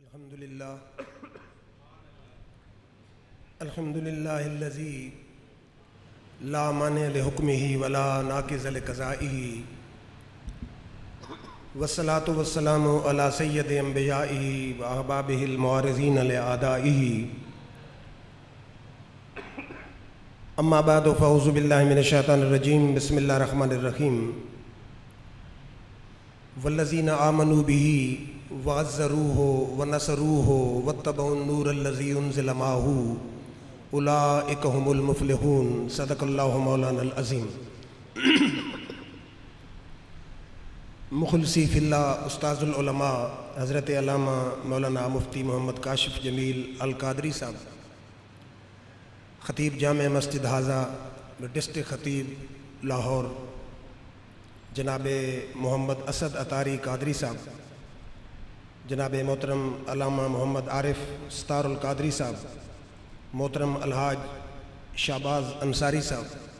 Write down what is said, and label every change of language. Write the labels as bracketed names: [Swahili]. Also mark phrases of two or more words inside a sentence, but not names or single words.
[Arabic] الحمدللہ الذی لا مانع لحکمہ ولا ناقض لقضائہ والصلاة والسلام علی سید انبیائہ واحبابہ المعارضین لأعدائہ اما بعد فاعوذ باللہ من الشیطان الرجیم بسم اللہ الرحمن الرحیم والذین آمنوا بہ وعزروہ ونصروہ واتبعوا النور الذی انزل معہ اولئک هم المفلحون صدق اللہ مولانا العظیم۔ مخلصی فی اللہ استاذ العلماء [Urdu] حضرت علامہ مولانا مفتی محمد کاشف جمیل القادری صاحب، خطیب جامع مسجد حاضہ ڈسٹرکٹ خطیب لاہور، جناب محمد اسد اطاری قادری صاحب، جناب محترم علامہ محمد عارف ستار القادری صاحب، محترم الحاج شہباز انصاری صاحب